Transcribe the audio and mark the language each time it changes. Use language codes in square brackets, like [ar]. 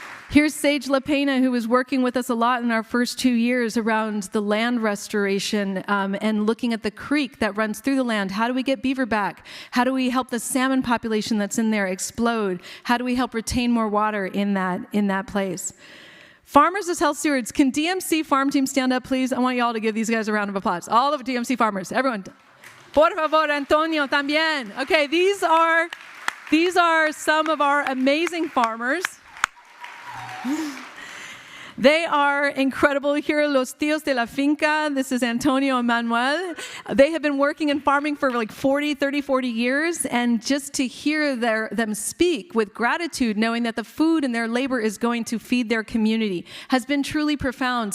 [en] Here's Sage LaPena, who was working with us a lot in our first 2 years around the land restoration and looking at the creek that runs through the land. How do we get beaver back? How do we help the salmon population that's in there explode? How do we help retain more water in that place? Farmers as health stewards. Can DMC farm team stand up, please? I want you all to give these guys a round of applause. All of DMC farmers, everyone. [es] Por favor, Antonio, también. [en] Okay, these are some of our amazing farmers. They are incredible. Here are Los Tíos de la Finca. This is Antonio and Manuel. They have been working in farming for like 40 years, and just to hear them speak with gratitude, knowing that the food and their labor is going to feed their community, has been truly profound.